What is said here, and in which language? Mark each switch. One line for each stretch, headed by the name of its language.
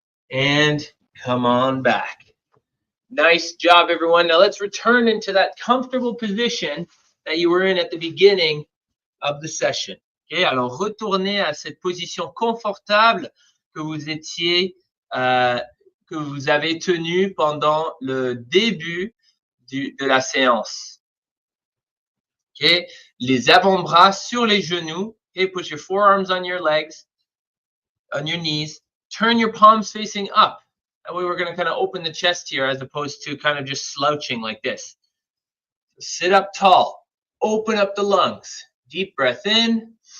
English: and come on back. Nice job, everyone. Now let's return into that comfortable position that you were in at the beginning of the session.
French: Okay, alors retournez à cette position confortable que vous étiez, que vous avez tenue pendant le début de la séance. Okay, les avant-bras sur les genoux.
English: Okay, put your forearms on your legs, on your knees. Turn your palms facing up. That way we're going to kind of open the chest here as opposed to kind of just slouching like this. So sit up tall. Open up the lungs. Deep breath in.